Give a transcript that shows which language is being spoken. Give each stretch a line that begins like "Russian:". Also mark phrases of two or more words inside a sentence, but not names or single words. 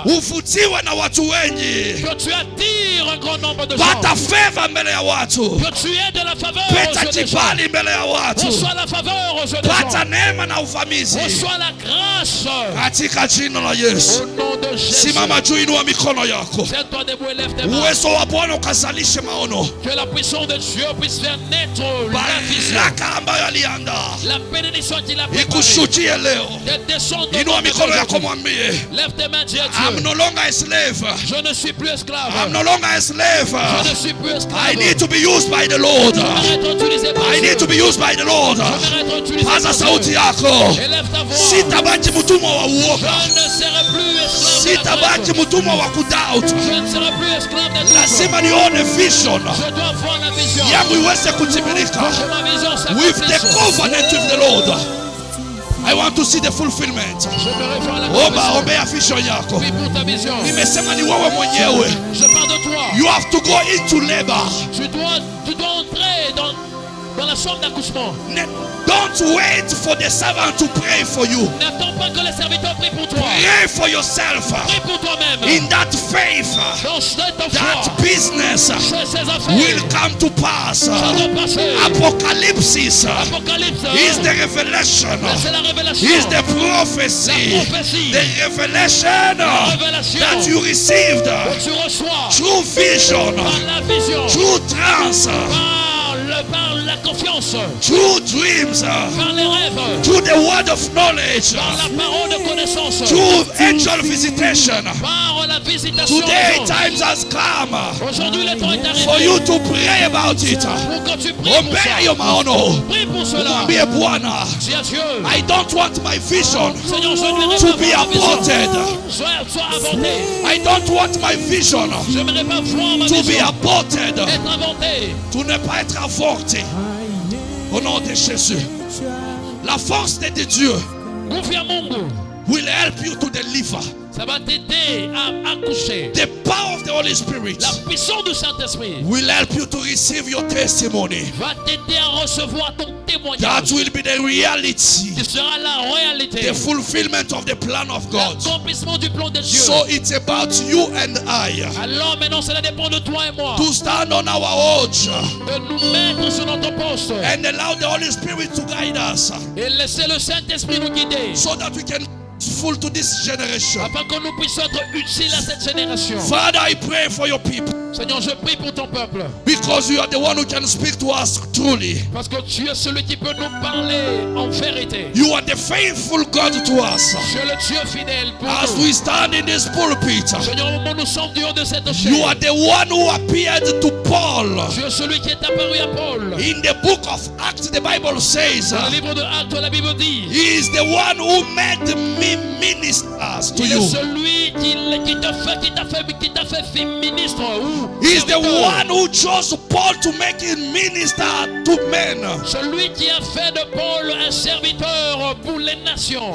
Swahili: uvutiwe na watu wengi,
French: Que tu attires un grand nombre de gens.
Swahili: pata favor mbele ya watu,
French: Que tu aies de la faveur aux
Swahili: peta
French: yeux des gens.
Swahili: kibali mbele ya watu,
French: Reçois la faveur aux yeux des
Swahili: pata
French: gens.
Swahili: neema na uvamizi
French: Reçois la grâce.
Swahili: katika jina la Yesu.
French: Au nom de Jésus.
Swahili: Simama juu, inua mikono yako.
French: Tiens-toi debout et lève tes mains.
Swahili: Uwezo wa Bwana ukazalishe maono,
French: Que la puissance de Dieu puisse faire naître la vision.
Swahili: baraka ambayo aliandaa
French: La bénédiction qu'il a préparée.
Swahili: ikushutie leo.
French: Descends de
Swahili: Inua
French: ton
Swahili: mikono yako,
French: aujourd'hui.
Swahili: mwambie
French: Lève tes mains, dis à
English: I'm
French: Dieu.
English: no longer a slave.
French: Je ne suis plus esclave.
English: I'm no longer a slave.
French: Je ne suis plus esclave.
English: I need to be used by the Lord.
French: Je vais être utilisé par
English: I
French: Dieu.
English: need to be used by the Lord.
French: Je vais être utilisé
Swahili: Paza
French: par
Swahili: sauti
French: Dieu.
Swahili: yako.
French: Élève ta voix.
Swahili: Sitabaki mtumwa wa
French: Je
Swahili: uoga.
French: ne serai plus esclave de la
Swahili: Sitabaki
French: crainte.
Swahili: mtumwa wa kudoubt.
French: Je ne serai plus esclave des doutes.
Swahili: Lazima nione vision
French: Je dois voir la vision.
Swahili: yangu iweze kutimilika
French: Que ma vision
English: with the
French: s'accomplisse.
English: covenant with the Lord. I want to see the fulfillment.
French: J'aimerais voir la
Swahili: Omba,
French: accomplissement.
Swahili: ombea vision yako.
French: Prie pour ta vision.
Swahili: Nimesema ni wewe mwenyewe.
French: Je parle de toi.
English: You have to go into labor.
French: Tu dois entrer dans la chambre d'accouchement.
English: Don't wait for the servant to pray for you.
French: N'attends pas que les serviteurs prient pour toi.
English: Pray for yourself.
French: Prie pour toi-même.
English: In that faith,
French: Dans cette
English: that
French: foi,
English: business
French: fais ces
English: will
French: affaires.
English: come to pass.
French: Ça doit passer.
English: Apocalypse
French: Apocalypse.
English: is the revelation,
French: C'est la révélation.
English: is the prophecy,
French: La prophétie.
English: the revelation
French: Révélation.
English: that you received
French: Que tu reçois
English: through vision,
French: par la vision,
English: through trance,
French: par la confiance,
English: through dreams,
French: par les rêves,
English: through the word of knowledge,
French: par la parole de connaissance,
English: through angel visitation.
French: par la visitation.
English: Today
French: des anges.
English: times has come
French: Aujourd'hui, le temps est
English: for
French: arrivé
English: you to pray about it.
French: pour que tu pries pour
Swahili: Ombea yo
French: ça.
Swahili: maono.
French: Prie pour cela.
Swahili: Mwambie Bwana,
French: Dis à Dieu,
English: I don't want my vision
French: Seigneur, je ne
English: to
French: vais
English: be
French: pas voir ma vision.
English: aborted.
French: Sois avorté.
English: I don't want my vision
French: Je n'aimerais pas voir ma
English: to be
French: vision
English: aborted.
French: être inventée. To ne pas être avorté. Au nom de Jésus. La force de Dieu Confie à Mungu.
English: will help you to deliver.
French: Ça va t'aider à accoucher.
English: The power of the Holy Spirit
French: La puissance du Saint-Esprit
English: will help you to receive your testimony.
French: va t'aider à recevoir ton
English: That
French: témoignage.
English: will be the reality.
French: Ce sera la réalité.
English: The fulfillment of the plan of God.
French: L'accomplissement du plan de Dieu.
English: So it's about you and I
French: Alors maintenant, cela dépend de toi et moi.
English: to stand on our watch
French: De nous mettre sur notre poste.
English: and allow the Holy Spirit to guide us
French: Et laisser le Saint-Esprit nous guider.
English: so that we can be full to this generation.
French: Afin que nous puissions être utiles à cette génération.
English: Father, I pray for your people
French: Seigneur, je prie pour ton peuple.
English: because you are the one who can speak to us truly.
French: Parce que tu es celui qui peut nous parler en vérité.
English: You are the faithful God to us.
French: Tu es le Dieu fidèle pour
English: As
French: nous.
English: we stand in this pulpit,
French: Seigneur, au moment où nous sommes du haut de cette
English: you
French: chaîne,
English: are the one who appeared to Paul.
French: tu es celui qui est apparu à Paul.
English: In the book of Acts, the Bible says,
French: Dans le livre de Actes, la Bible dit,
English: he is the one who made me ministers to
French: il est
English: you.
French: celui qui t'a fait ministre ou
English: He is the
French: serviteur.
English: one who chose Paul to make him minister to men.
French: Celui qui a fait de Paul un serviteur pour les nations.